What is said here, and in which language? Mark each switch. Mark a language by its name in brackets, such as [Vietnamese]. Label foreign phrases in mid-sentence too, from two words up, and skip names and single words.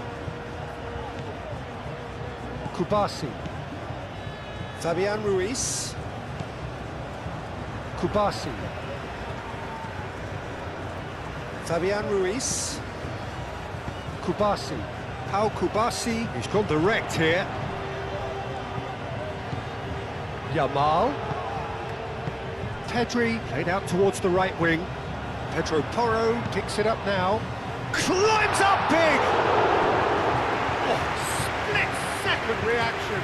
[English] Kubasi. Fabian Ruiz. Kubasi. Fabian Ruiz. Kubasi. Pau Kubasi. He's gone direct here. Yamal. Pedri played out towards the right wing. Pedro Porro picks it up now. Climbs up big! Oh, split-second reaction.